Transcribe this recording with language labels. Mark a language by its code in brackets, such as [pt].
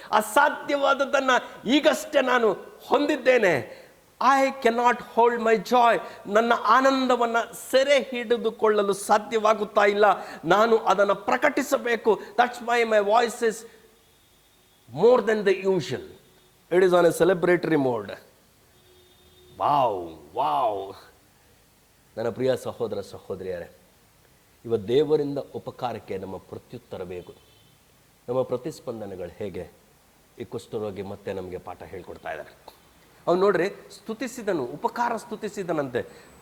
[kn] ಅಸಾಧ್ಯವಾದದ್ದನ್ನು ಈಗಷ್ಟೇ ನಾನು ಹೊಂದಿದ್ದೇನೆ. [en] I cannot hold my joy. [kn] ನನ್ನ ಆನಂದವನ್ನು ಸೆರೆ ಹಿಡಿದುಕೊಳ್ಳಲು ಸಾಧ್ಯವಾಗುತ್ತಾ ಇಲ್ಲ. ನಾನು ಅದನ್ನು ಪ್ರಕಟಿಸಬೇಕು. [en] That's why my voice is more than the usual. It is on a celebratory mode. Wow. [kn] ನನ್ನ ಪ್ರಿಯ ಸಹೋದರ ಸಹೋದರಿಯರೇ, ಇವತ್ತು ದೇವರಿಂದ ಉಪಕಾರಕ್ಕೆ ನಮ್ಮ ಪ್ರತ್ಯುತ್ತರ ಬೇಕು. ನಮ್ಮ ಪ್ರತಿಸ್ಪಂದನೆಗಳು ಹೇಗೆ? ಈ ಕುಷ್ಠರೋಗಿ ಮತ್ತೆ ನಮಗೆ ಪಾಠ ಹೇಳ್ಕೊಡ್ತಾ ಇದ್ದಾರೆ. ಅವ್ನು ನೋಡ್ರಿ, ಉಪಕಾರ ಸ್ತುತಿಸಿದನಂತೆ.